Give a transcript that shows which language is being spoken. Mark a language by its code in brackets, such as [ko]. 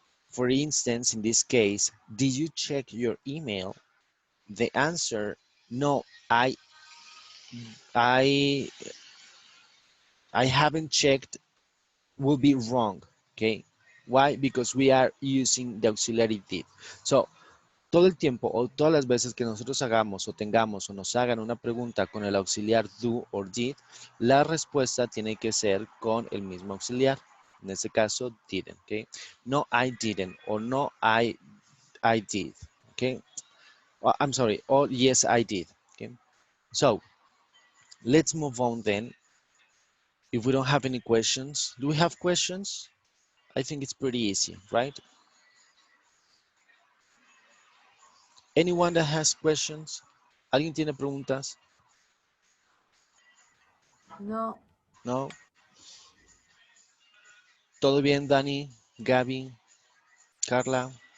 [en] For instance, in this case, did you check your email? The answer, no, I haven't checked, will be wrong, okay? Why? Because we are using the auxiliary did. [es] So, todo el tiempo o todas las veces que nosotros hagamos o tengamos o nos hagan una pregunta con el auxiliar do or did, la respuesta tiene que ser con el mismo auxiliar. En este caso, didn't, okay? [en] No, I didn't, or no, I did, okay? I'm sorry, or yes, I did, okay? So, let's move on then. If we don't have any questions, do we have questions? I think it's pretty easy, right? Anyone that has questions? [es] ¿Alguien tiene preguntas? No. No. ¿Todo bien, Dani, Gaby, Carla?